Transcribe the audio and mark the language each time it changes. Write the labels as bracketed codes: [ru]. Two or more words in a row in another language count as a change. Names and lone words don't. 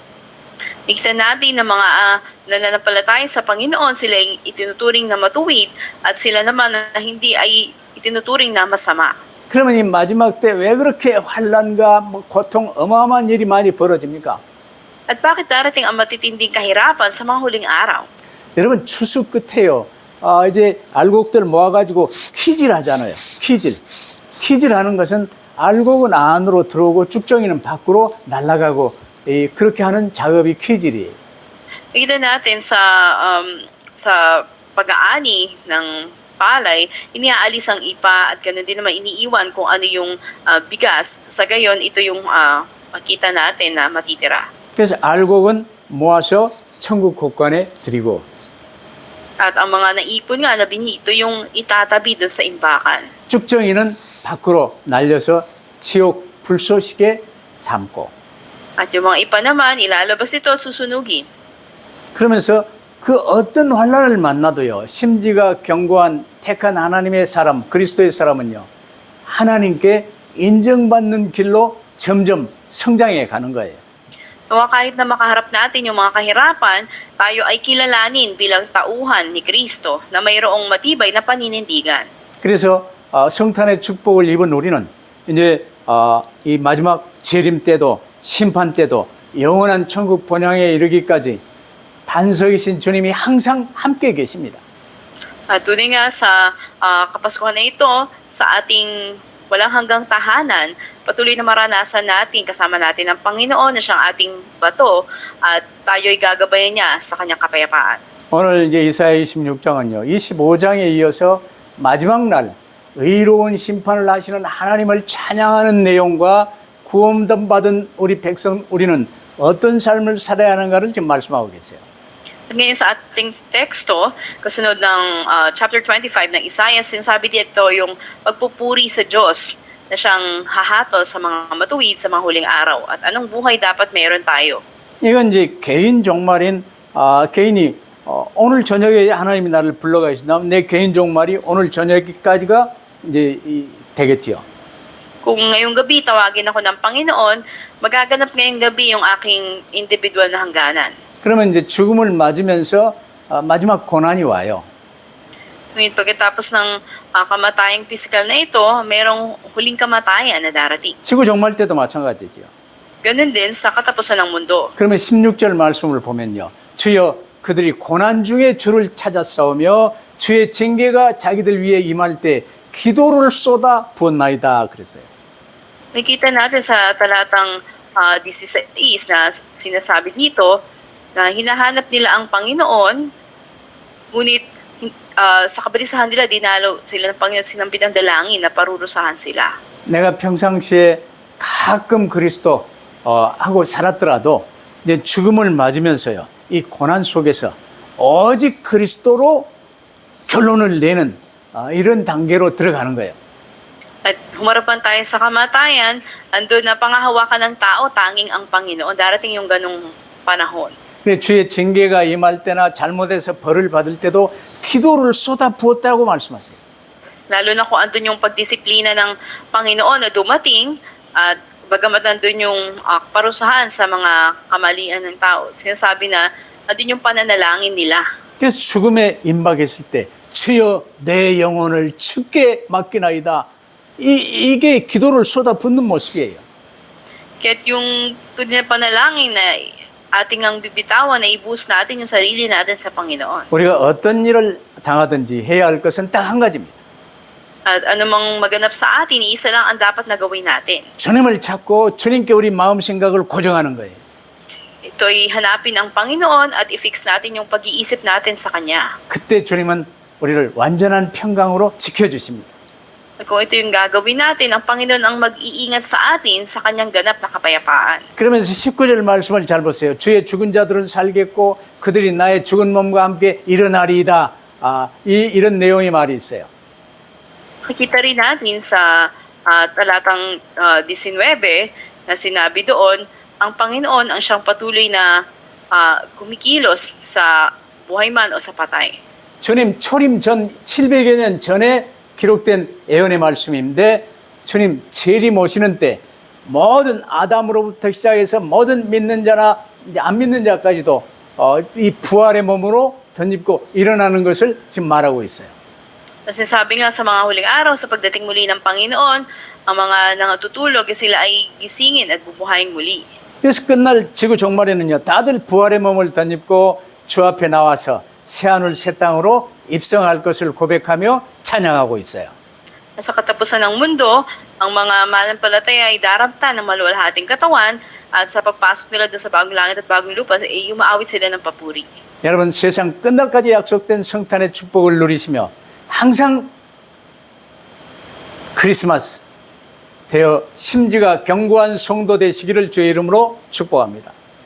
[tl] Nakita natin na mga nananampalataya sa Panginoon, sila ay itinuturing na matuwid at sila naman na hindi ay itinuturing na masama. [ko] 그러면 이 마지막 때 왜 그렇게 환난과 뭐 고통 어마어마한 일이 많이 벌어집니까? [tl] At bakit darating ang matitinding kahirapan sa mga huling araw? [ko] 여러분 추수 끝에요. 이제 알곡들 모아가지고 퀴즈를 하잖아요. 퀴즈를 하는 것은 알곡은 안으로 들어오고 쭉정이는 밖으로 날아가고 그렇게 하는 작업이 퀴즈이에요. [tl] Nakita natin sa pag-aani ng palay, iniaalis ang ipa at ganoon din naman iniiwan kung ano yung bigas. Sa gayon, ito yung makita natin na matitira. [ko] 그래서 알곡은 모아서 천국 곳간에 드리고 [tl] At ang mga naipon nga na binhi, ito yung itatabi doon sa imbakan. [ko] 쭉정이는 밖으로 날려서 지옥 불쏘시개 삶고 [tl] At yung mga ipa naman, ilalabas ito at susunugin. [ko] 그러면서 그 어떤 환난을 만나도요. 심지가 견고한 택한 하나님의 사람, 그리스도의 사람은요. 하나님께 인정받는 길로 점점 성장해 가는 거예요. [tl] Kahit na makaharap natin yung mga kahirapan, tayo ay kilalanin bilang tauhan ni Kristo na mayroong matibay na paninindigan. [ko] 그래서 성탄의 축복을 입은 우리는 이제 이 마지막 재림 때도 심판 때도 영원한 천국 본향에 이르기까지 반석이신 주님이 항상 함께 계십니다. [tl] At tunay nga sa Kapaskuhan na ito, sa ating walang hanggang tahanan, patuloy na maranasan natin, kasama natin ang Panginoon na siyang ating bato at tayo'y gagabayan niya sa kanyang kapayapaan. [ko] 오늘 이제 이사야 26장은요. 25장에 이어서 마지막 날 의로운 심판을 하시는 하나님을 찬양하는 내용과 구원받은 우리 백성 우리는 어떤 삶을 살아야 하는가를 지금 말씀하고 계세요. [tl] At ngayon sa ating teksto, kasunod ng chapter 25 ng Isaiah, sinasabi dito yung pagpupuri sa Diyos na siyang hahatol sa mga matuwid sa mga huling araw. At anong buhay dapat meron tayo? [ko] 이건 이제 개인 종말인 개인이 오늘 저녁에 하나님이 나를 불러가 계신다면 내 개인 종말이 오늘 저녁까지가 이제 되겠지요. [tl] Kung ngayong gabi tawagin ako ng Panginoon, magaganap ngayong gabi yung aking individual na hangganan. [ko] 그러면 이제 죽음을 맞으면서 마지막 고난이 와요. [tl] Ngunit pagkatapos ng kamatayang pisikal na ito, merong huling kamatayan na darating. [ko] 지구 종말 때도 마찬가지죠. [tl] Ganun din sa katapusan ng mundo. [ko] 그러면 16절 말씀을 보면요. 주여 그들이 고난 중에 주를 찾아 싸우며 주의 징계가 자기들 위에 임할 때 기도를 쏟아 부었나이다 그랬어요. [tl] Nakita natin sa talatang 16 na sinasabi dito na hinahanap nila ang Panginoon, ngunit sa kabalisahan nila dinalo sila ng Panginoon, sinambit ang dalangin na parurusahan sila. [ko] 내가 평상시에 가끔 그리스도 하고 살았더라도 내 죽음을 맞으면서요, 이 고난 속에서 오직 그리스도로 결론을 내는 이런 단계로 들어가는 거예요. [tl] At humarapan tayo sa kamatayan, andun na pangahawakan ng tao, tanging ang Panginoon. Darating yung ganong panahon. [ko] 근데 주의 징계가 임할 때나 잘못해서 벌을 받을 때도 기도를 쏟아 부었다고 말씀하세요. [tl] Lalo na kung andun yung pagdisiplina ng Panginoon na dumating, at bagamat andun yung parusahan sa mga kamalian ng tao, sinasabi na andun yung pananalangin nila. [ko] 그래서 죽음에 임박했을 때 주여 내 영혼을 주께 맡기나이다. 이게 기도를 쏟아 붓는 모습이에요. [tl] Kaya't yung tunay na panalangin na ating ang bibitawan, na ibuhos natin yung sarili natin sa Panginoon. [ko] 우리가 어떤 일을 당하든지 해야 할 것은 딱 한 가지입니다. [tl] At anumang maganap sa atin, isa lang ang dapat na gawin natin. [ko] 주님을 찾고 주님께 우리 마음 생각을 고정하는 거예요. [tl] Ito'y hanapin ang Panginoon at i-fix natin yung pag-iisip natin sa Kanya. [ko] 그때 주님은 우리를 완전한 평강으로 지켜주십니다. [tl] At kung ito yung gagawin natin, ang Panginoon ang mag-iingat sa atin sa Kanyang ganap na kapayapaan. [ko] 그러면서 19절 말씀을 잘 보세요. 주의 죽은 자들은 살겠고 그들이 나의 죽은 몸과 함께 일어나리이다. 이런 내용의 말이 있어요. [tl] Nakikita rin natin sa talatang 19 na sinabi doon, ang Panginoon ang siyang patuloy na kumikilos sa buhay man o sa patay. [ko] 주님 초림 전 700여 년 전에 기록된 예언의 말씀인데 주님 재림 오시는 때 모든 아담으로부터 시작해서 모든 믿는 자나 이제 안 믿는 자까지도 이 부활의 몸으로 덧입고 일어나는 것을 지금 말하고 있어요. [tl] Kasi sabi nga sa mga huling araw, sa pagdating muli ng Panginoon, ang mga nangatutulog, sila ay gisingin at bubuhayin muli. [ko] 그래서 끝날 지구 종말에는요, 다들 부활의 몸을 덧입고 주 앞에 나와서 새하늘 새 땅으로 입성할 것을 고백하며 찬양하고 있어요. [tl] Sa katapusan ng mundo, ang mga mananampalataya ay daramta ng maluwalhating katawan, at sa pagpasok nila doon sa bagong langit at bagong lupa, ay umaawit sila ng papuri. [ko] 여러분 세상 끝날까지 약속된 성탄의 축복을 누리시며 항상 크리스마스 되어 심지가 견고한 성도 되시기를 주의 이름으로 축복합니다.